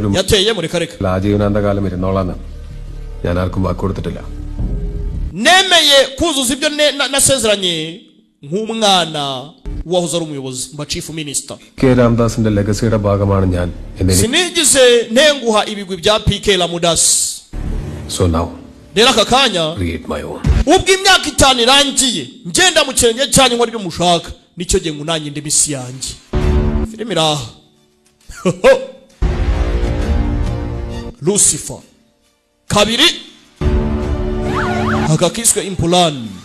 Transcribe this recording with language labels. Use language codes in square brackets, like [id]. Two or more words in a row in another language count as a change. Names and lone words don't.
[rw] yateye. mureka reka [ml] ആജീവനാന്തകാലം ഇരുന്നോളാന്ന് ഞാൻ ആർക്കും വാക്ക് കൊടുത്തിട്ടില്ല. [rw] nemeye kuzuza ibyo nasezeranye nk'umwana wahoze ari umuyobozi mba [en] chief minister. [ml] കെ രാംദാസിന്റെ ലെഗസിയുടെ ഭാഗമാണ് ഞാൻ എന്ന് [rw] sinigize ntenguha ibigwi bya PK Lamudas. [en] So now [rw] rero aka kanya [en] create my own. [rw] ubwo imyaka 5 irangiye ngenda mu kirenge cyanyu nkora ibyo mushaka, nicyo gihe ngunanye ndi misi yanjye. filime iraha Lucifer. kabiri, agakiswe impulani.